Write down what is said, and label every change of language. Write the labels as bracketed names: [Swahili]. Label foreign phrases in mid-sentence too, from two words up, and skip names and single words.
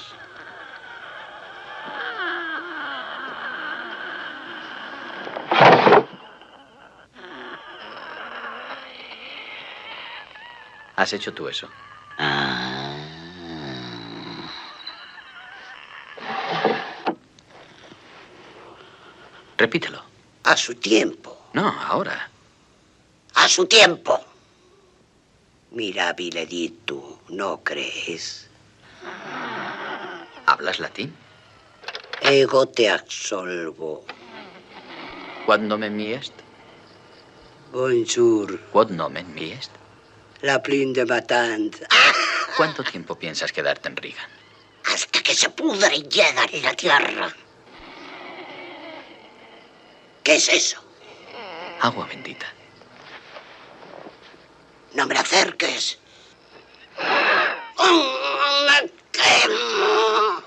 [Spanish] ¿Has hecho tú eso? Repítelo. A su tiempo. No, ahora. A su tiempo. [Latin] Mirabile dictu, [Spanish] ¿no crees? ¿Hablas latín? [Latin] Ego te absolvo. Quod nomen mi est? [French] Bonjour. [Latin] Quod nomen mi est? [French] La plin de matant. [Spanish] ¿Cuánto tiempo piensas quedarte en Reagan? Hasta que se pudre y llega en la tierra. ¿Qué es eso? Agua bendita. No me acerques. Me quemo.